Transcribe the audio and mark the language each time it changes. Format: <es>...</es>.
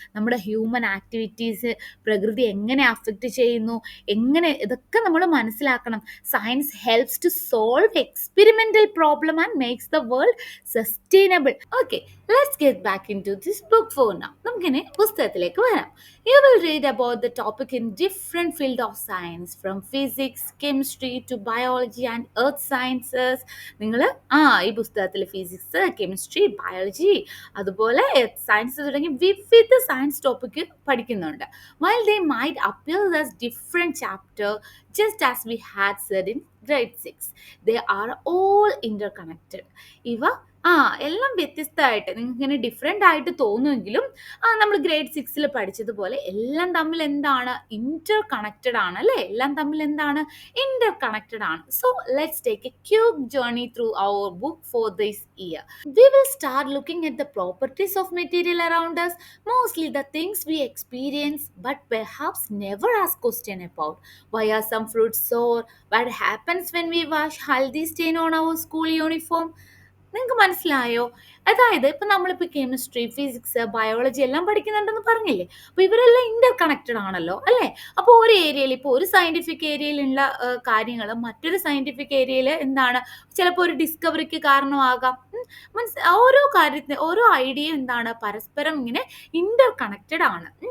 <ml>നമ്മുടെ human activities പ്രകൃതി എങ്ങനെ അഫക്റ്റ് ചെയ്യുന്നു, ഇതൊക്കെ നമ്മൾ മനസ്സിലാക്കണം.</ml> <en>Science helps to solve experimental problem and makes the world sustainable. Okay, let's get back in to this book for now.</en> <ml>നമുക്കിനി പുസ്തകത്തിലേക്ക് വരാം.</ml> <en>You will read about the topic in different field of science, from physics, chemistry to biology and earth sciences.</en> <ml>നിങ്ങൾ ഈ പുസ്തകത്തിൽ physics, chemistry, biology അതുപോലെ earth science തുടങ്ങി വിവിധ science topic പഠിക്കുന്നുണ്ട്.</ml> <en>While they might appear as different chapter, just as we had said in grade 6, they are all interconnected.</en> <ml>ഇവ എല്ലാം വ്യത്യസ്തമായിട്ട് നിങ്ങൾക്ക് ഇങ്ങനെ ഡിഫറെൻ്റ് ആയിട്ട് തോന്നുമെങ്കിലും നമ്മൾ ഗ്രേഡ് 6 പഠിച്ചതുപോലെ എല്ലാം തമ്മിൽ എന്താണ്, ഇന്റർ കണക്റ്റഡ് ആണ് അല്ലേ. എല്ലാം തമ്മിൽ എന്താണ്, ഇന്റർ കണക്റ്റഡ് ആണ്.</ml> <en>So let's take a quick journey through our book for this year. We will start looking at the properties of material around us, mostly the things we experience but perhaps never ask question about. Why are some fruits sour? What happens when we wash haldi stain on our school uniform?</en> <ml>നിങ്ങൾക്ക് മനസ്സിലായോ? അതായത് ഇപ്പം നമ്മളിപ്പോൾ chemistry, physics, biology എല്ലാം പഠിക്കുന്നുണ്ടെന്ന് പറഞ്ഞില്ലേ. അപ്പോൾ ഇവരെല്ലാം Inter connected ആണല്ലോ അല്ലേ. അപ്പോൾ ഒരു ഏരിയയിൽ, ഇപ്പോൾ ഒരു സയന്റിഫിക് ഏരിയയിലുള്ള കാര്യങ്ങൾ മറ്റൊരു സയന്റിഫിക് ഏരിയയിൽ എന്താണ് ചിലപ്പോൾ ഒരു ഡിസ്കവറിക്ക് കാരണമാകാം. ഓരോ കാര്യത്തിന് ഓരോ ഐഡിയയും എന്താണ് പരസ്പരം ഇങ്ങനെ ഇന്റർ കണക്റ്റഡ് ആണ്.</ml>